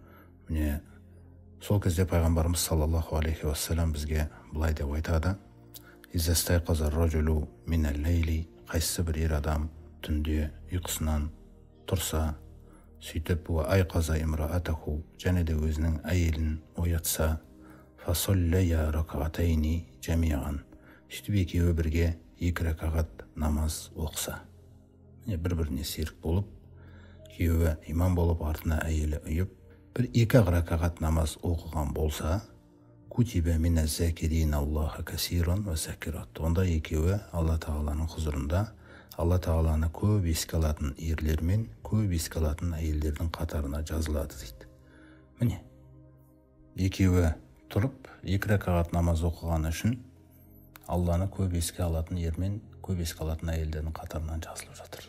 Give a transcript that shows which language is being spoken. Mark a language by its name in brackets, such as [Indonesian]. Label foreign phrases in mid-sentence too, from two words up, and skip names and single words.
[Kazakh] Сол кезде пайғамбарымыз [Arabic] صلى الله عليه وسلم [Kazakh] бізге былай деп айтады: [Arabic] «إذا استيقظ الرجل من الليل», [Kazakh] қайсы бір ер адам түнде ұйқысынан тұрса, сөйтіп [Arabic] أيقظ امرأته, [Kazakh] және де өзінің әйелін оятса, [Arabic] فصليا ركعتين جميعا, [Kazakh] сөйтіп екеуі бірге 2 ракағат намаз оқыса. Бір-біріне серік болып, күйеуі имам болып, артына әйелі ұйып, бір 2 ракағат намаз оқыған болса, [Arabic] كتبا من الذاكرين الله كثيرا والذاكرات. [Kazakh] Онда екеуі Алла Тағаланың хұзырында Алла Тағаланы көп еске алатын ерлер мен көп еске алатын әйелдердің қатарына жазылады дейді. Екеуі тұрып 2 ракағат намаз оқыған үшін Алланы көп еске алатын ер мен көп еске алатын әйелдердің қатарынан жазылып жатыр.